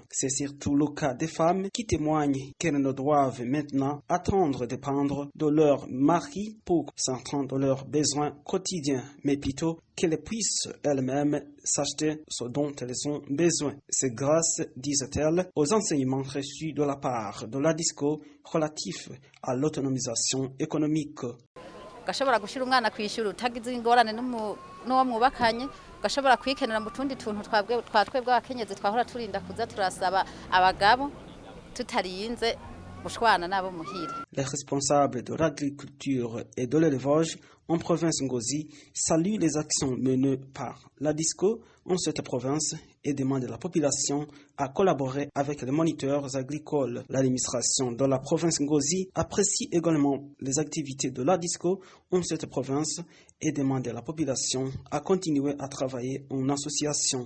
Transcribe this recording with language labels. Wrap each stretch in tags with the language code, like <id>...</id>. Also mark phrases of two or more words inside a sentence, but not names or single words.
<fr>C'est surtout le cas des femmes qui témoignent qu'elles ne doivent maintenant attendre de dépendre de leur mari pour s'entendre de leurs besoins quotidiens, mais plutôt qu'elles puissent elles-mêmes s'acheter ce dont elles ont besoin. C'est grâce, disent-elles, aux enseignements reçus de la part de la DISCO relatifs à l'autonomisation économique.</fr> <rn>Gashobora gushira umwana kwishura utagize ingorane n'uwo mwubakanye gashobora kwikenera mu tundi tuntu twebwe abakenyezi twahora turinda kuza turasaba abagabo tutarinze gushwana nabo muhira.</rn> <fr>Les responsables de l'agriculture et de l'élevage en province Ngozi saluent les actions menées par la DISCO en cette province et demandent à la population à collaborer avec les moniteurs agricoles. L'administration de la province Ngozi apprécie également les activités de la DISCO en cette province et demande à la population à continuer à travailler en association.</fr>